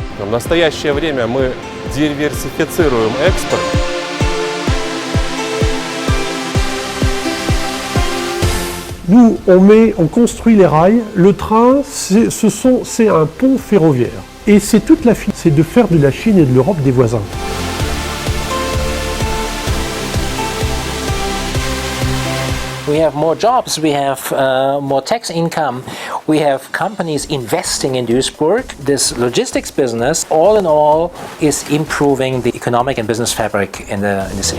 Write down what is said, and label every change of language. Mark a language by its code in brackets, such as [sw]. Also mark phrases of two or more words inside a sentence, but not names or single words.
[ru] В настоящее время мы диверсифицируем экспорт. [fr] Nous, on construit les rails. Le train, c'est un pont ferroviaire. Et c'est toute la finalité, c'est de faire de la Chine et de l'Europe des voisins. [en] We have more jobs, we have more tax income, we have companies investing in Duisburg. This logistics business, all in all, is improving the economic and business fabric in the city.